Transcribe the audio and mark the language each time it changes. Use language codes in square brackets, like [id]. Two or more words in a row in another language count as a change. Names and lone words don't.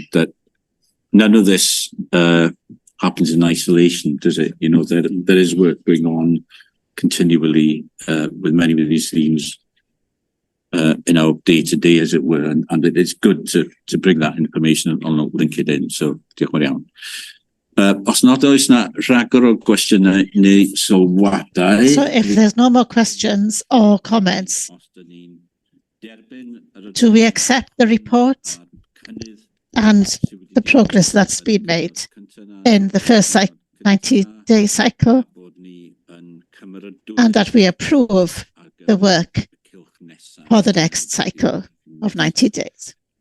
[en] That none of this happens in isolation, does it? There is work going on continually with many of these themes in our day-to-day, as it were, and it is good to bring that information and link it in. So, [cy] diolch yn fawr iawn. Os nad oes na rhagor o gwestiynau neu sylwadau. [en] So if there's no more questions or comments, do we accept the report and the progress that's been made in the first 90-day cycle, and that we approve the work for the next cycle of 90 days?